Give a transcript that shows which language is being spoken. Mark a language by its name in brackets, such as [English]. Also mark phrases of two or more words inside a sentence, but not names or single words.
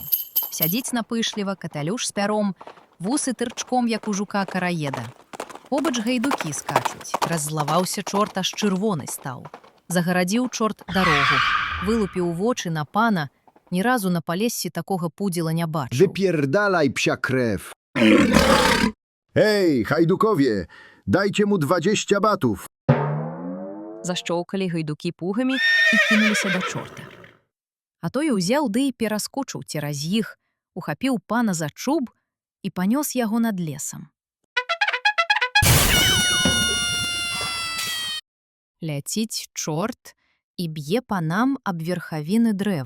[Belarusian] Сядзіць напышліва, каталюш з пяром, вусы тырчком, як у жука караеда. Побач гайдукі скачуць. Раззлаваўся чорт, аж чырвоны стаў. Загарадзіў чорт дарогу, вылупіў вочы на пана, ні разу на Палессі такога пудзіла не бачыў. [Polish] Wypierdalaj, psia krew! Hej, hajdukowie, dajcie mu 20 batów! [Belarusian] Зашчоўкалі гайдукі пугамі і кінуліся да чорта. А той узяў ды і пераскочыў цераз іх, ухапіў пана за чуб і панёс яго над лесам. Ляціць чорт і б'е панам аб верхавіны дрэва.